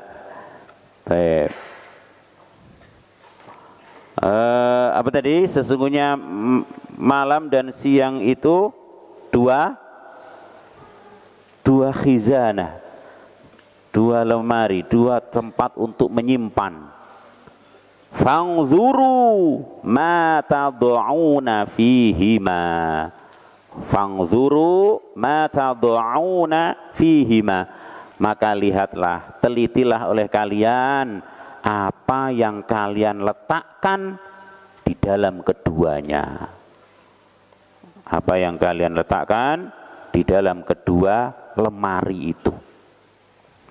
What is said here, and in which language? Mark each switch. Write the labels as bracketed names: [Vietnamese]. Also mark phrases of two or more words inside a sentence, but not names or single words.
[Indonesian] Baik. Apa tadi? Sesungguhnya malam dan siang itu dua khizanah, dua lemari, dua tempat untuk menyimpan. [Arabic] فانظروا ما تضعون فيهما. فانظروا ما تضعون فيهما. [Indonesian] Maka lihatlah, telitilah oleh kalian apa yang kalian letakkan di dalam keduanya. Apa yang kalian letakkan di dalam kedua lemari itu.